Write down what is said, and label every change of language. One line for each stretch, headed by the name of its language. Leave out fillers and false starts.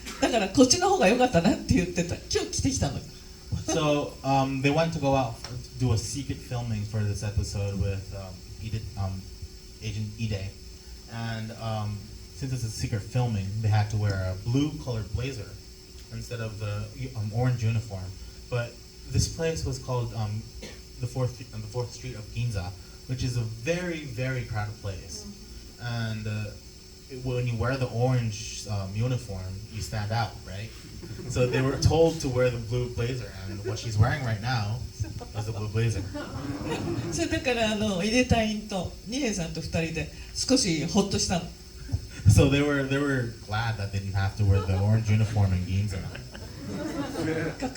Japanese: だからこっちの方が良かったなって言ってた。今日着てきたのよ。
English: So they went to go out do a secret filming for this episode with Agent Ide, and since it's a secret filming, they had to wear a blue-colored blazer instead of the orange uniform. But this place was called the fourth street of Ginza, which is a very, very crowded place. And when you wear the orange uniform, you stand out, right? So they were told to wear the blue blazer, and what she's wearing right now is the blue blazer.
Japanese: それだから井出隊員と二平さんと2人で少しホッとしたの。
English: So they were glad that they didn't have to wear the orange uniform in Ginza.